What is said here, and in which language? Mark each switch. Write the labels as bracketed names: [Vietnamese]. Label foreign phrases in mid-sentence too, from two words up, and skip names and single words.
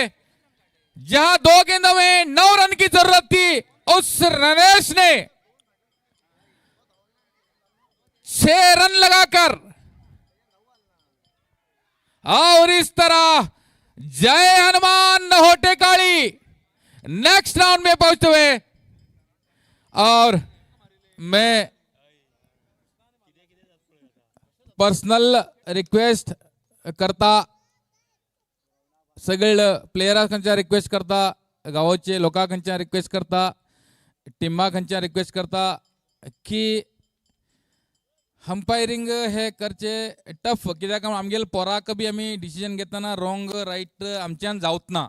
[Hindi] जहां 2 गेंदों में 9 रन की जरूरत थी, उस नरेश ने 6 रन लगाकर, और इस तरह जय हनुमान होटे काली [English] next round [Hindi] में पहुंचते हुए। और मैं [English] personal request [Konkani] करता, सगळे प्लेयरांच्या रिक्वेस्ट करता, गावाचे लोकांच्या रिक्वेस्ट करता, टीमांच्या रिक्वेस्ट करता की अंपायरिंग हे करचे टफ, कित्याक आमगेल पोराक बी आमी डिसिजन घेतना [English] wrong right [Konkani] आमच्यान जावत ना।